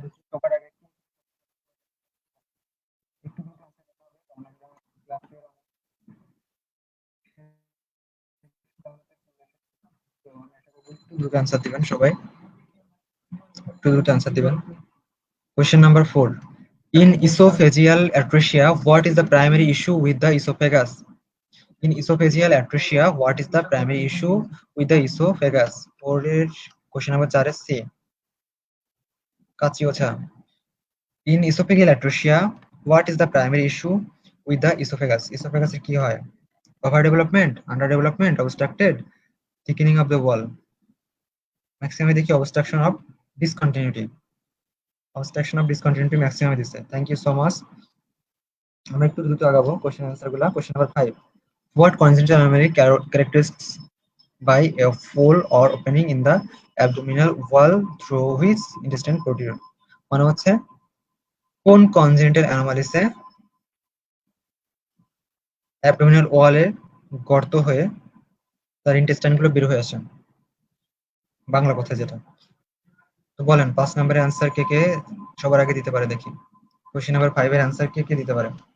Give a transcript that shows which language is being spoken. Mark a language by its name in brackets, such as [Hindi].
[Bangla] সবার আগে একটু দ্রুত অ্যান্সার দিবেন সবাই, একটু দ্রুত অ্যান্সার দিবেন। [English] Question number 4. In esophageal atresia, what is the primary issue with the esophagus? In esophageal atresia, what is the primary issue with the esophagus? [Bangla] পরের question number 4 এর C কাচিওছা। [English] In esophageal atresia, what is the primary issue with the esophagus? [Bangla] Esophagus এর কি হয়? [English] Over development, under development, obstructed, thickening of the wall. [Bangla] Maximum দেখি obstruction of discontinuity। obstruction of discontinuity maximum দিচ্ছে। [English] Thank you so much. [Bangla] আমরা একটু দ্রুত আগাবো question answer গুলা। [English] Question number 5. What congenital anomaly characterized by a fold or opening in the abdominal wall through which intestine protrude? [Bangla] মানে হচ্ছে কোন congenital anomalies এ abdominal wall এ গর্ত হয়ে তার ইন্টেস্টাইন গুলো বের হয়ে আসে, বাংলা কথা যেটা। তো বলেন 5 নম্বরের অ্যান্সার কে কে সবার আগে দিতে পারে দেখি। Question number 5 এর অ্যান্সার কে কে দিতে পারে?